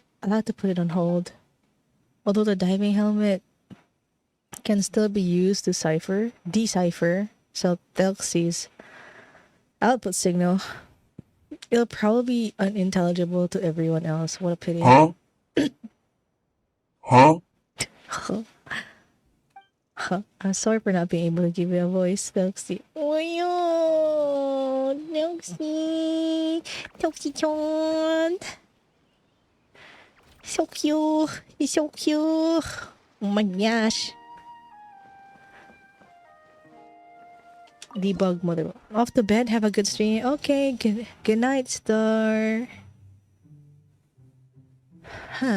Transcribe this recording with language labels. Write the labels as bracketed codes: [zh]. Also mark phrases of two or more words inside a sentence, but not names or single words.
[en] I'll have to put it on hold. Although the diving helmet can still be used to decipher so Thelxie's output signal, it'll probably be unintelligible to everyone else. What a pity. Huh? Huh? I'm sorry for not being able to give you a voice, Thelxie. Oh, yo, Thelxie. Thelxie-chan. So cute. He's so cute. Oh my gosh. Debug mother. Off to bed. Have a good stream. Okay. Good night, Star. Huh.